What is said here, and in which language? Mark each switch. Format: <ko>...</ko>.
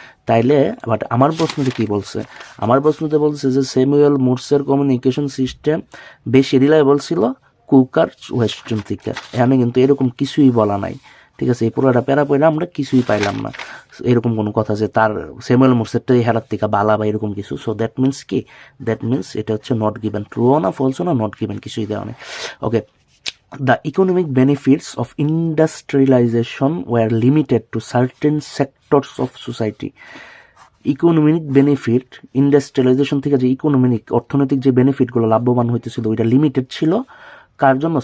<bn>তাইলে বাট আমার প্রশ্নতে কি বলছে, আমার প্রশ্নতে বলছে যে স্যামুয়েল মোর্সের কমিউনিকেশন সিস্টেম বেশি রিলায়েবল ছিল কুক আর ওয়েস্টার্ন থেকে। এখানে কিন্তু এরকম কিছুই বলা নাই, ঠিক আছে? এই পুরোটা প্যারা পড়ে আমরা কিছুই পাইলাম না এরকম কোনো কথা যে তার স্যামুয়েল মোর্সেরটাই হেরার থেকে বালা বা এরকম কিছু। সো দ্যাট মিনস কি, দ্যাট মিনস এটা হচ্ছে নট গিভেন, ট্রুও না ফলসও না, নট গিভেন, কিছুই দেওয়া নেই।</bn> <en>Okay, the economic benefits of industrialization were limited to certain sectors of society.</en> <bn>Economic benefit industrialisation থেকে যে ইকোনমিক অর্থনৈতিক যে বেনিফিটগুলো লাভবান হইতেছিল ওইটা লিমিটেড ছিল কার জন্য?</bn>